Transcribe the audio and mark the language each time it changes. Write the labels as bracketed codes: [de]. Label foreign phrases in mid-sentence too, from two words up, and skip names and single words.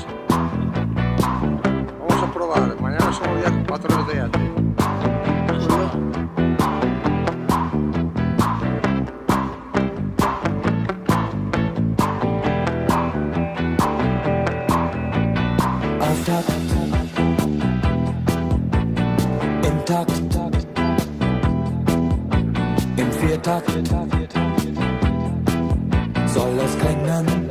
[es] Vamos a probar. Mañana somos ya 4 días. ¿De acuerdo? [de] Auftakt, im Takt, im Viertakt soll es klingen.